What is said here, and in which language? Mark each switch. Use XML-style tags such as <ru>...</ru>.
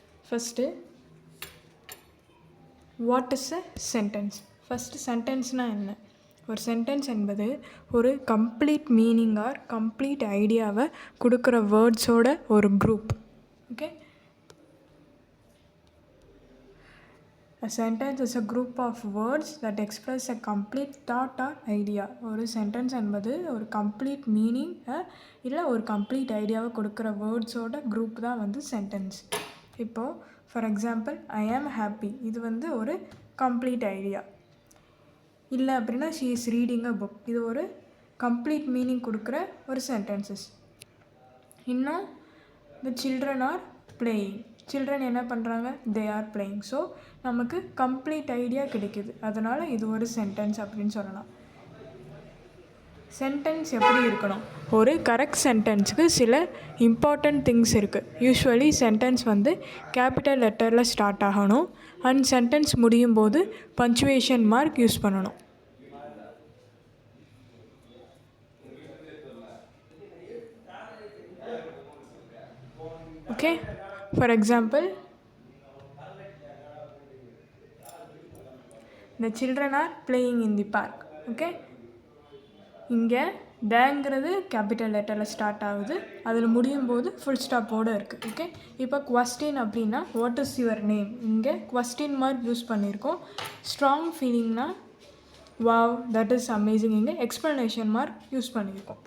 <en>First, what is a sentence?</en> <ta>First சென்டென்ஸ்னால் என்ன? ஒரு sentence என்பது ஒரு கம்ப்ளீட் மீனிங் ஆர் கம்ப்ளீட் ஐடியாவை கொடுக்குற வேர்ட்ஸோட ஒரு group.</ta> <en>Okay, a sentence is a group of words that express a complete thought or idea.</en> <ta>ஒரு sentence என்பது ஒரு கம்ப்ளீட் மீனிங் இல்லை ஒரு கம்ப்ளீட் ஐடியாவை கொடுக்குற வேர்ட்ஸோட குரூப் தான் வந்து சென்டென்ஸ். இப்போது for example,</ta> <en>I am happy,</en> <ta>இது வந்து ஒரு கம்ப்ளீட் ஐடியா. இல்லை அப்படின்னா</ta> <en>she is reading a book,</en> <ta>இது ஒரு கம்ப்ளீட் மீனிங் கொடுக்குற ஒரு சென்டென்சஸ். இன்னும்</ta> <en>the children are playing,</en> <ta>children என்ன பண்ணுறாங்க?</ta> <en>They are playing.</en> <ta>ஸோ நமக்கு கம்ப்ளீட் ஐடியா கிடைக்குது, அதனால் இது ஒரு சென்டென்ஸ் அப்படின்னு சொல்லலாம். சென்டென்ஸ் எப்படி இருக்கணும்? ஒரு கரெக்ட் சென்டென்ஸுக்கு சில இம்பார்ட்டண்ட் திங்ஸ் இருக்குது. யூஸ்வலி சென்டென்ஸ் வந்து கேபிட்டல் லெட்டரில் ஸ்டார்ட் ஆகணும் அண்ட் சென்டென்ஸ் முடியும் போது பஞ்சுவேஷன் மார்க் யூஸ் பண்ணணும்.</ta> <en>Okay, for example, the children are playing in the park.</en> <ta>Okay, இங்கே தேங்கிறது கேபிட்டல் லெட்டரில் ஸ்டார்ட் ஆகுது, அதில் முடியும் போது ஃபுல் ஸ்டாப்போடு இருக்குது. ஓகே, இப்போ குவஸ்டின் அப்படின்னா</ta> <en>what is your name,</en> <ta>இங்கே குவஸ்டின் மார்க் யூஸ் பண்ணியிருக்கோம். Strong ஃபீலிங்னா</ta> <en>wow that is amazing,</en> <ta>இங்கே எக்ஸ்ப்ளனேஷன் மார்க் யூஸ் பண்ணியிருக்கோம்.</ta>